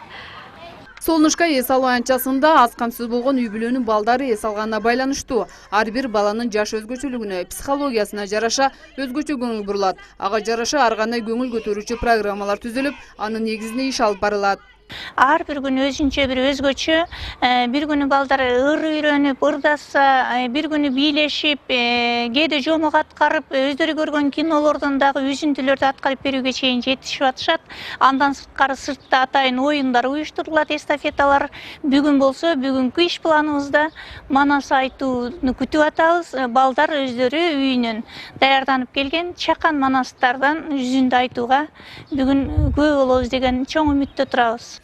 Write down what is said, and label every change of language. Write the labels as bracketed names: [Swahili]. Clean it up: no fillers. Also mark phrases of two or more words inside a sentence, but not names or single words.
[Kyrgyz] Солнышко эс алуу аянтчасында аз камсыз болгон үй бүлөнүн балдары эс алганына байланыштуу. Ар бир баланын жаш өзгөчөлүгүнө, психологиясына жараша өзгөчө көңүл бурулат. Ага жараша ар кандай көңүл көтөрүүчү программалар түзүлүп, анын негизинде иш алып барылат. Ар бир гүн өзүнчө бир өзгөчү, бир гүнү балдар ыр үйрөнүп, ырдаса, бир гүнү билешип, кеде жомок аткарып, өздөрү көргөн кинолордон дагы үзүндүлөрдү аткарып берүүгө чейин жетишип атышат. Андан сырткары сыртта атайын оюндар уюштурулат, эстафеталар. Бүгүн болсо, бүгүнкү иш планыбызда манас айтууну күтүп атабыз. Балдар өздөрү үйүнөн даярданып келген чакан манастардан жүзүндө айтууга бүгүн күбө болобуз деген чоң үмүттө турабыз.